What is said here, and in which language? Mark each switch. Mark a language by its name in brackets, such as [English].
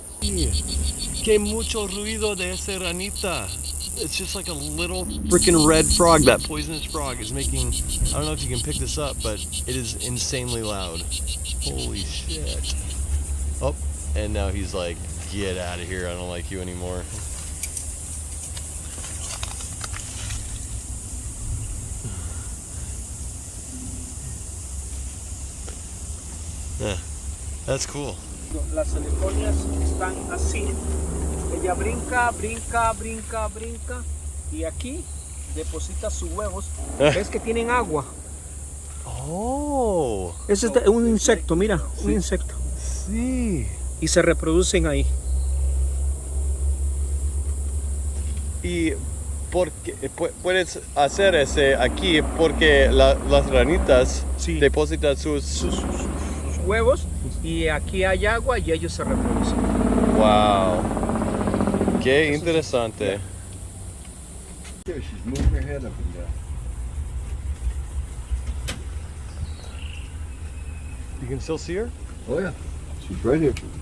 [Spanish] Que mucho ruido de esa ranita. [English] It's just like a little freaking red frog. That poisonous frog is making, I don't know if you can pick this up, but it is insanely loud. Holy shit. Oh, and now he's like Get out of here. I don't like you anymore. Yeah, that's cool. [Spanish] Las unicornias están así. Ella brinca, brinca, brinca, brinca. Y aquí deposita sus huevos. ¿Ves que tienen agua? Oh. Ese es un insecto, mira, un insecto. Sí. Y se reproducen ahí. Y porque puedes hacer ese aquí porque las ranitas Sí. depositan sus... Huevos y aquí hay agua y ellos se reproducen. Wow. Qué interesante. [English] There, she's moving her head up and down. You can still see her? Oh yeah, she's right here.